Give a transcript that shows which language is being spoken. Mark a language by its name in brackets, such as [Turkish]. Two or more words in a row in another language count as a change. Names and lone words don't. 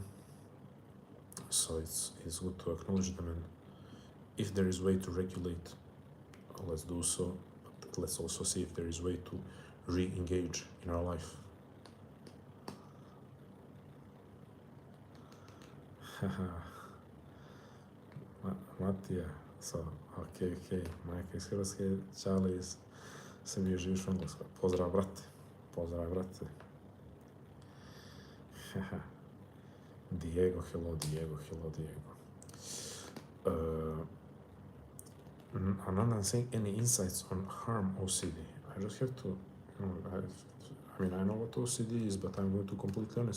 [English] So it's good to acknowledge them, and if there is a way to regulate, let's do so. But let's also see if there is a way to re-engage in our life. Matija, so, [Serbian] ok, majka iz Hrvatske, Čale iz Srbije, živiš u Engleskoj. Pozdrav, brate. [English] Diego, hello. Another saying, any insights on harm OCD? I just have to, I know what OCD is, but I'm going to be completely honest.